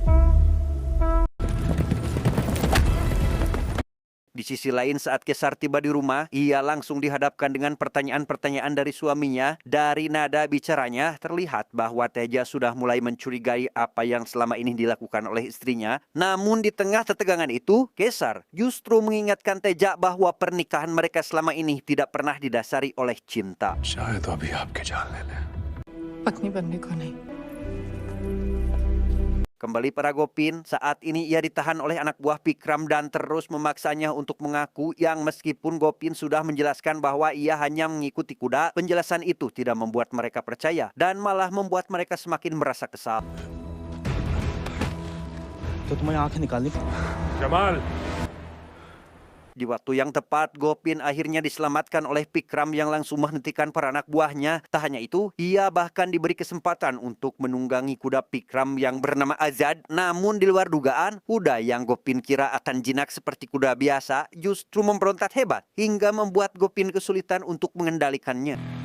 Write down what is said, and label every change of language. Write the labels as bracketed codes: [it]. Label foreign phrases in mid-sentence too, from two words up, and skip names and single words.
[id] Di sisi lain, saat Kesar tiba di rumah, ia langsung dihadapkan dengan pertanyaan-pertanyaan dari suaminya. Dari nada bicaranya, terlihat bahwa Teja sudah mulai mencurigai apa yang selama ini dilakukan oleh istrinya. Namun di tengah ketegangan itu, Kesar justru mengingatkan Teja bahwa pernikahan mereka selama ini tidak pernah didasari oleh cinta. [hi] शायद अभी आपके जान ले लें। पत्नी बनने को नहीं। [id] Kembali pada Gopin, saat ini ia ditahan oleh anak buah Pikram dan terus memaksanya untuk mengaku yang meskipun Gopin sudah menjelaskan bahwa ia hanya mengikuti kuda, penjelasan itu tidak membuat mereka percaya dan malah membuat mereka semakin merasa kesal. तो तुम्हें आंखें निकालनी जमाल Di waktu yang tepat, Gopin akhirnya diselamatkan oleh Pikram yang langsung menghentikan para anak buahnya. Tak hanya itu, ia bahkan diberi kesempatan untuk menunggangi kuda Pikram yang bernama Azad. Namun di luar dugaan, kuda yang Gopin kira akan jinak seperti kuda biasa justru memberontak hebat hingga membuat Gopin kesulitan untuk mengendalikannya.